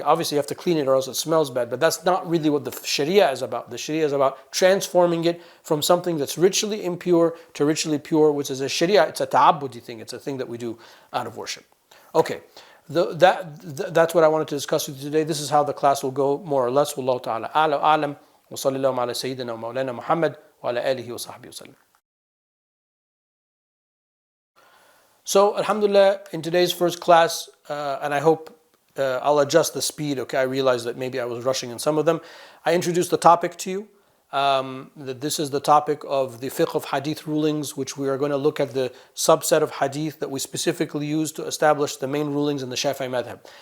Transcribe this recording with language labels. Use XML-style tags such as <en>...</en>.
<en>Obviously you have to clean it or else it smells bad, but that's not really what the sharia is about. The sharia is about transforming it from something that's ritually impure to ritually pure, which is a sharia. It's a ta'abbudi thing. It's a thing that we do out of worship. Okay, that's what I wanted to discuss with you today. This is how the class will go, more or less.</en> <ar>Wallahu ta'ala a'lam. وصلى الله على سيدنا ومولانا محمد وعلى آله وصحبه وسلم.</ar> <en>So, alhamdulillah, in today's first class, and I hope I'll adjust the speed, okay? I realize that maybe I was rushing in some of them. I introduced the topic to you, that this is the topic of the fiqh of hadith rulings, which we are going to look at the subset of hadith that we specifically use to establish the main rulings in the Shafi'i madhab.</en>